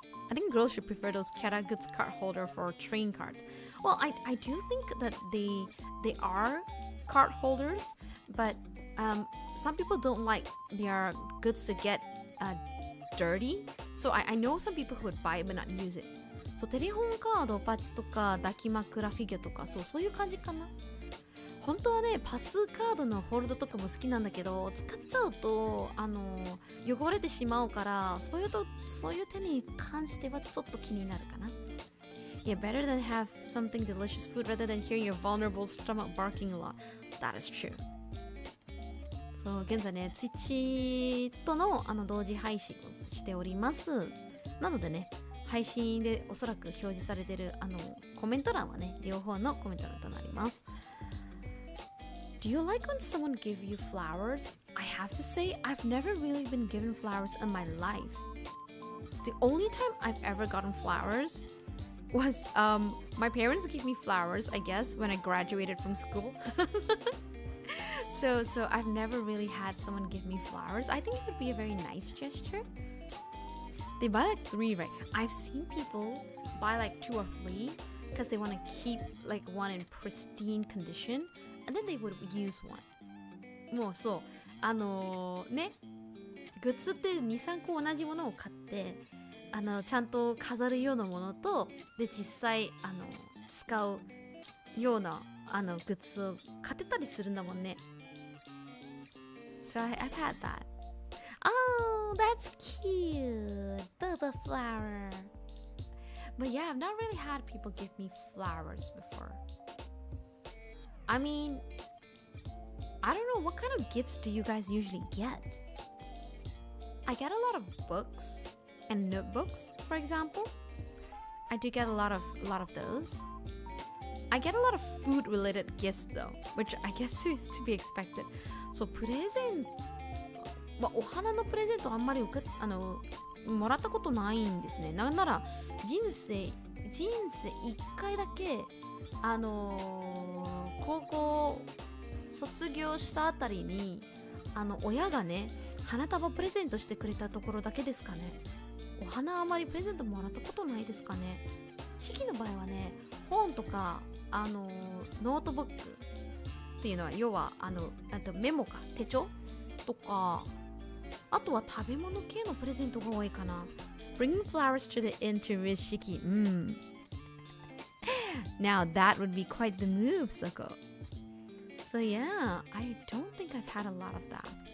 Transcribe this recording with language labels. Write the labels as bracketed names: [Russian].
[English] I think girls should prefer those Kara goods card holder for train cards. Well, I do think that they are card holders, but some people don't like their goods to get dirty. So I know some people who would buy it but not use it. [Japanese] So テレホンカード、パチとか抱き枕フィギュアとかそういう感じかな。本当はね、パスカードのホールドとかも好きなんだけど、使っちゃうと汚れてしまうから、そういう手に関してはちょっと気になるかな。 [English] Yeah, better than have something delicious food rather than hearing your vulnerable stomach barking a lot. That is true. [Japanese] そう、現在ね、Twitch との同時配信をしております。なのでね、配信でおそらく表示されてるコメント欄はね、両方のコメント欄となります。 [English] Do you like when someone gives you flowers? I have to say, I've never really been given flowers in my life. The only time I've ever gotten flowers was my parents gave me flowers, I guess, when I graduated from school. So I've never really had someone give me flowers. I think it would be a very nice gesture. They buy like 3, right? I've seen people buy like 2 or 3 because they want to keep like one in pristine condition.And then they would use one. [Japanese] もうそうね、グッズって 2,3 個同じものを買ってちゃんと飾るようなものとで実際使うようなグッズを買ってたりするんだもんね。 [English] So I've had that. Oh, that's cute. The flower. But yeah, I've not really had people give me flowers before.I mean, I don't know, what kind of gifts do you guys usually get? I get a lot of books and notebooks, for example. I do get a lot of those. I get a lot of food-related gifts though, which I guess too is to be expected. [Japanese] So プレゼント、お花のプレゼントあんまりもらったことないんですね。なんなら人生1回だけ高校卒業したあたりに親がね花束プレゼントしてくれたところだけですかね。お花あまりプレゼントもらったことないですかね。Shykyの場合はね、本とかノートブックっていうのは要はあとメモか手帳とか、あとは食べ物系のプレゼントが多いかな。 [English] Bringing flowers to the inn to wish Shyky. Now that would be quite the move, Soko. So yeah, I don't think I've had a lot of that.